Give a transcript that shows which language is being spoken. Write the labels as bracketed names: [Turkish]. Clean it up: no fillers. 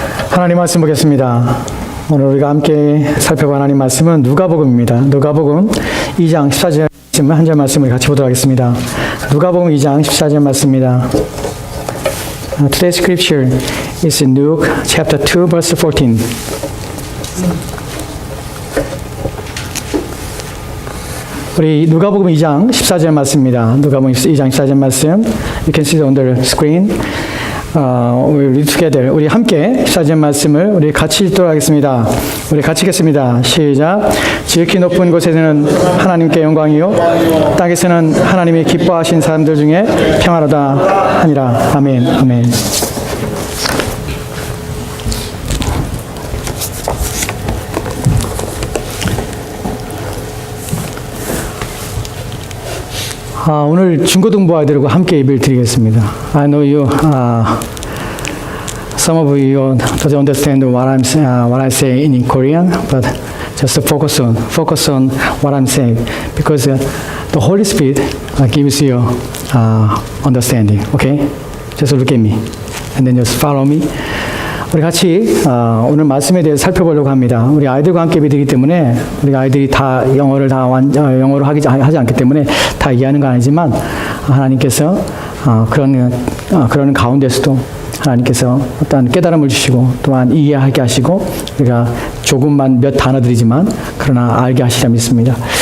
[Korean] 하나님 말씀 보겠습니다. 오늘 우리가 함께 살펴볼 하나님 말씀은 누가복음입니다. 누가복음 2장 14절 말씀 한 절 말씀을 같이 보도록 하겠습니다. 누가복음 2장 14절 말씀입니다. [English] Today's scripture is in Luke chapter 2 verse 14. [Korean] 우리 누가복음 2장 14절 말씀입니다. 누가복음 2장 14절 말씀 [English] You can see it on the screen. We read together. [Korean] 우리 함께 14절 말씀을 우리 같이 읽도록 하겠습니다. 우리 같이 읽겠습니다. 시작. 지극히 높은 곳에서는 하나님께 영광이요 땅에서는 하나님이 기뻐하신 사람들 중에 평안하다 하니라. 아멘. 아멘. 오늘 중고등부 아이들과 함께 예배를 드리겠습니다. [English] I know you, some of you don't understand what I say in Korean, but just focus on what I'm saying, because the Holy Spirit gives you understanding. Okay, just look at me, and then just follow me. [Korean] 우리 같이 오늘 말씀에 대해서 살펴보려고 합니다. 우리 아이들과 함께 예배드리기 때문에 우리 아이들이 다 영어로 하지 않기 때문에 다 이해하는 건 아니지만 하나님께서 그런 가운데서도 하나님께서 어떤 깨달음을 주시고 또한 이해하게 하시고 우리가 조금만 몇 단어들이지만 그러나 알게 하시라 믿습니다.